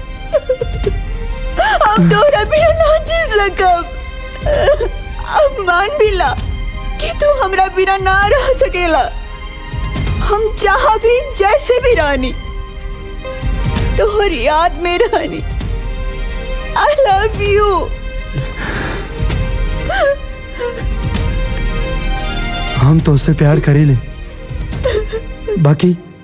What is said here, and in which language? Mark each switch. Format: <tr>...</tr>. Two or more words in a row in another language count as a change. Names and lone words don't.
<bho>अब तोरा बिना ना जी सकब। अब मान भी ला कि तू हमरा बिना ना रह सकेला। हम जहाँ भी जैसे भी रानी तोहर याद में रानी।</bho> <en>I love you.</en> <bho>हम तो उससे प्यार करेले, बाकी</bho>